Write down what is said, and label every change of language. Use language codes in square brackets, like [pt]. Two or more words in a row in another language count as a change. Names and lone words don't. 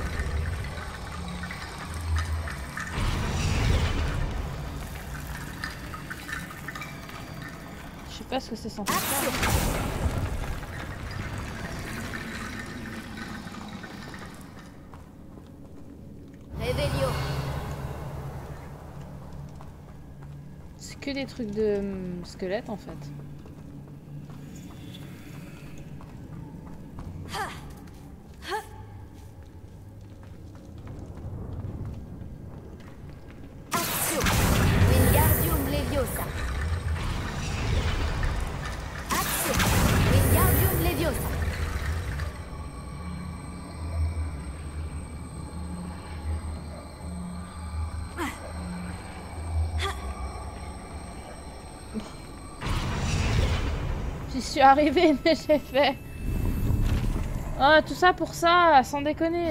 [fr] Je sais pas ce que c'est censé faire. Revelio. C'est que des trucs de squelette en fait. Wingardium Leviosa. Action. Wingardium Leviosa. J'y suis arrivée, mais j'ai fait. Oh, tout ça pour ça, sans déconner.